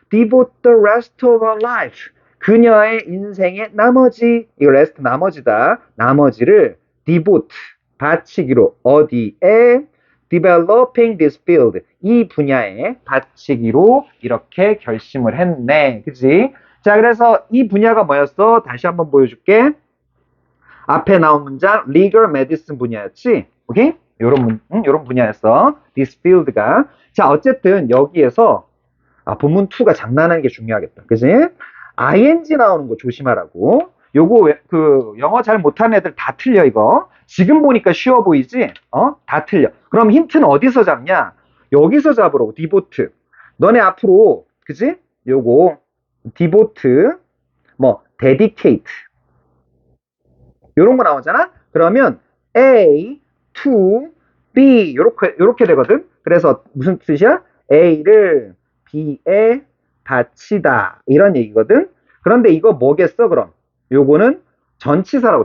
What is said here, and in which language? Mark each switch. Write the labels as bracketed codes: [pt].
[en] Devote the rest of her life. [ko] 그녀의 인생의 나머지, 이거 rest 나머지다. 나머지를 devote, 바치기로. 어디에? [en] Developing this field. [ko] 이 분야에 바치기로 이렇게 결심을 했네. 그치? 자, 그래서 이 분야가 뭐였어? 다시 한번 보여줄게. 앞에 나온 문장, legal medicine 분야였지? 오케이? 요런 분야였어. [en] this field [ko] 가. 자, 어쨌든 여기에서, 본문 2가 장난하는 게 중요하겠다. 그지? ing 나오는 거 조심하라고. 요거, 영어 잘 못하는 애들 다 틀려, 이거. 지금 보니까 쉬워 보이지? 다 틀려. 그럼 힌트는 어디서 잡냐? 여기서 잡으라고, devote. 너네 앞으로, 그지? 요거, devote, dedicate. 요런 거 나오잖아? 그러면 A to B 요렇게 되거든. 그래서 무슨 뜻이야? A를 B에 바치다 이런 얘기거든. 그런데 이거 뭐겠어? 그럼 요거는 전치사라고.